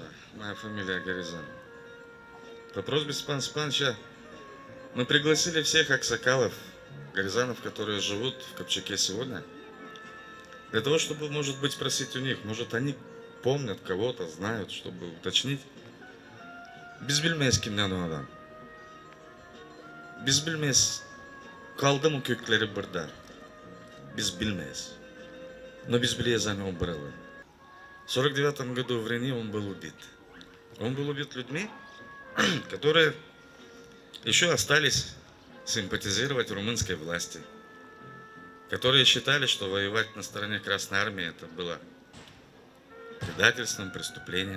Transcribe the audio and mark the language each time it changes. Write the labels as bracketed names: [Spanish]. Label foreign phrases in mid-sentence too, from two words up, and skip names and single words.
[Russian] Моя фамилия Горизан. По просьбе Степана Степановича мы пригласили всех аксакалов, горизанов, которые живут в Копчаке сегодня, Для того, чтобы, может быть, спросить у них, может, они помнят кого-то, знают, чтобы уточнить. [Gagauz] Biz bilmeyiz kimden o adam. Biz bilmeyiz. Kaldı mı kökleri burada? Biz bilmeyiz. [Russian] Но без biliyiz они умерли. В 49 году в Рени он был убит. Он был убит людьми, которые еще остались симпатизировать румынской власти, которые считали, что воевать на стороне Красной Армии это было предательством, преступлением.